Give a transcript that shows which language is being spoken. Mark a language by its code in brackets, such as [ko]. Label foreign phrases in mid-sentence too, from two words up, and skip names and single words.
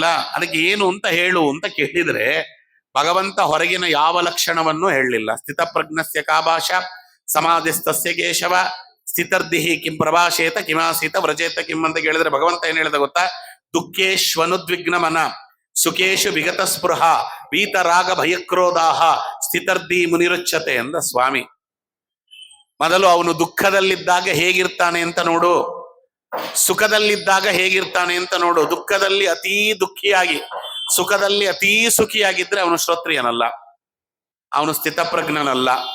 [kn] ಅದಕ್ಕೆ ಏನು ಅಂತ ಹೇಳು ಅಂತ ಕೇಳಿದ್ರೆ ಭಗವಂತ ಹೊರಗಿನ ಯಾವ ಲಕ್ಷಣವನ್ನು ಹೇಳಲಿಲ್ಲ. [sa] ಸ್ಥಿತಪ್ರಜ್ಞಸ್ಯ ಕಾ ಭಾಷಾ ಸಮಾಧಿಸ್ತಸ್ಯ ಕೇಶವ ಸ್ಥಿತರ್ದಿಹಿ ಕಿಂ ಪ್ರಭಾಷೇತ ಕಿಮಾಸೀತ ವ್ರಜೇತ ಕಿಂ [kn] ಅಂತ ಕೇಳಿದ್ರೆ ಭಗವಂತ ಏನ್ ಹೇಳಿದ ಗೊತ್ತಾ? [sa] ದುಃಖೇಶ್ವನುದ್ವಿಗ್ನ ಮನ ಸುಖೇಶು ವಿಗತ ಸ್ಪೃಹ ವೀತರಾಗ ಭಯಕ್ರೋಧಾಹ ಸ್ಥಿತರ್ದಿ ಮುನಿರುಚ್ಯತೆ [kn] ಎಂದ ಸ್ವಾಮಿ. ಮೊದಲು ಅವನು ದುಃಖದಲ್ಲಿದ್ದಾಗ ಹೇಗಿರ್ತಾನೆ ಅಂತ ನೋಡು, ಸುಖದಲ್ಲಿದ್ದಾಗ ಹೇಗಿರ್ತಾನೆ ಅಂತ ನೋಡು. ದುಃಖದಲ್ಲಿ ಅತೀ ದುಃಖಿಯಾಗಿ ಸುಖದಲ್ಲಿ ಅತೀ ಸುಖಿಯಾಗಿದ್ರೆ ಅವನು ಶ್ರೋತ್ರಿಯನಲ್ಲ, ಅವನು ಸ್ಥಿತಪ್ರಜ್ಞನಲ್ಲ.